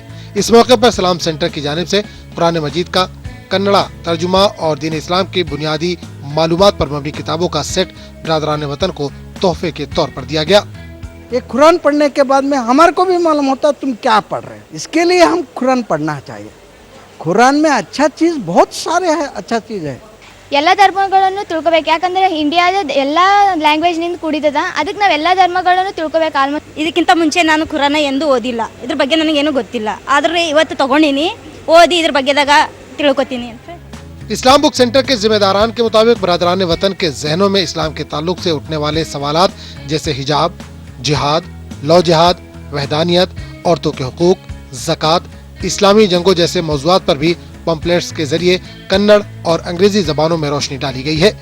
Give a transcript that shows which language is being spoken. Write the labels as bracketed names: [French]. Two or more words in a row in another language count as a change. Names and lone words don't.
[Urdu] اس موقع پر سلام سینٹر کی جانب سے قرآن مجید کا کنڑا ترجمہ اور دین اسلام کی بنیادی معلومات پر مبنی کتابوں کا سیٹ برادران وطن کو تحفے کے طور پر دیا گیا. یہ قرآن پڑھنے کے بعد میں ہمارے کو بھی معلوم ہوتا تم کیا پڑھ رہے ہو. اس کے لیے ہم قرآن پڑھنا چاہیے۔ قرآن میں اچھا چیز بہت سارے ہے، اچھا چیز ہے. [Kannada] ಎಲ್ಲ ಧರ್ಮಗಳನ್ನು ತಿಳ್ಕೋಬೇಕು, ಯಾಕಂದ್ರೆ ಇಂಡಿಯಾದ ಎಲ್ಲ ಲ್ಯಾಂಗ್ವೇಜ್ ನಿಂದ ಕೂಡಿದದ, ಅದಕ್ಕೆ ನಾವು ಎಲ್ಲ ಧರ್ಮಗಳನ್ನು ತಿಳ್ಕೋಬೇಕು. ಆಲ್ಮೋಸ್ಟ್ ಇದಕ್ಕಿಂತ ಮುಂಚೆ ನಾನು ಕುರಾನ ಎಂದು ಓದಿಲ್ಲ, ಇದ್ರ ಬಗ್ಗೆ ನನಗೇನು ಗೊತ್ತಿಲ್ಲ, ಆದರೆ ಇವತ್ತು ತಗೊಂಡಿನಿ, ಓದಿ ಇದ್ರ ಬಗ್ಗೆದಾಗ ತಿಳ್ಕೊತೀನಿ ಅಂತ। [Urdu] اسلام بک سینٹر کے ذمہ داران کے مطابق برادران وطن کے ذہنوں میں اسلام کے تعلق سے اٹھنے والے سوالات جیسے حجاب، جہاد، لو جہاد، وحدانیت، عورتوں کے حقوق، زکوٰۃ، اسلامی جنگوں جیسے موضوعات پر بھی پمفلٹس کے ذریعے کنڑ اور انگریزی زبانوں میں روشنی ڈالی گئی ہے.